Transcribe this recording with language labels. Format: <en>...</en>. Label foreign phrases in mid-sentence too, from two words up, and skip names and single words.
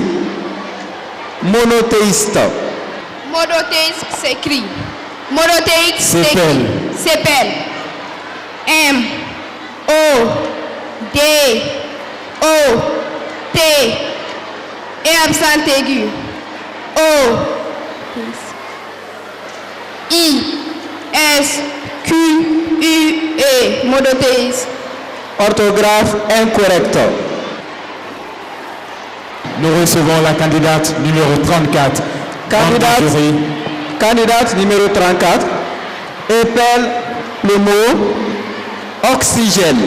<fr>Monothéiste. Monothéiste s'écrit. Monothéiste S'appelle. s'appelle M-O-D-O-T et accent aigu. O-I-S-Q-U-E. Monothéiste. Orthographe incorrecte. Nous recevons la candidate numéro 34. Candidate numéro 34. Épelle le mot oxygène.</fr>